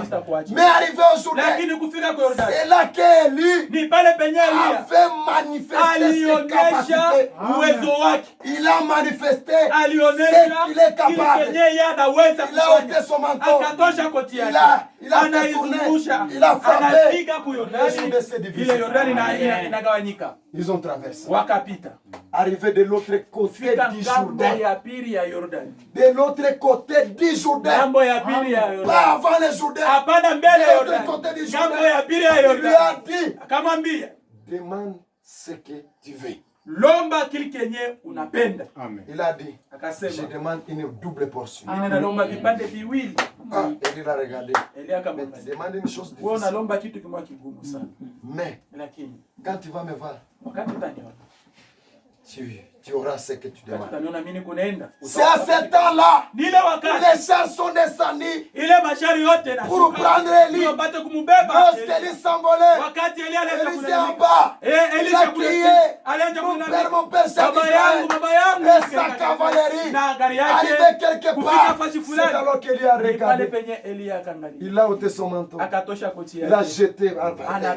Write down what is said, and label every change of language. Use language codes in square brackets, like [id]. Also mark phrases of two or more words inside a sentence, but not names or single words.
[fr] Mais arrivé aujourd'hui, c'est là qu'Élie avait manifesté ses capacités. Il a manifesté ce qu'il est capable. Il a ôté son manteau. Il a fait tourner, il a frappé. [sw] Ile Yordani inagawanyika. [fr] Ils ont traversé. [sw] Wakapita. [fr] Arrivé de l'autre côté du Jourdain. De l'autre côté du Jourdain. Pas avant le Jourdain. De l'autre côté du Jourdain. Il lui a dit, demande ce que tu veux. [sw] Lomba kile kenye unapenda. [fr] Amen. Il a dit, [sw] akasema, [fr] je demande une double portion. [sw] Ninalomba vipande viwili. [fr] Et il a regardé. Il demande une chose difficile. [sw] Wewe unalomba kitu kimoja kigumu sana. [fr] Mais [sw] Lakini [fr] quand tu vas me voir, [sw] wakati utaniona, [fr] tu auras ce que tu demandes. [sw] Utaniona mimi kunaenda. [fr] C'est à ce temps-là [sw] Nile wakati [fr] les chars sont descendus [sw] ile mashari yote na [fr] pour prendre Élie. [sw] wapate kumubeba. [fr] Lorsque Élie s'envolait, [sw] Wakati Elia alianza [fr] Élie en bas. Il a crié, mon père, c'est Israël. Et sa cavalerie arrivait quelque part. C'est alors qu'Élie a regardé. Il a ôté son manteau. Il a jeté à terre.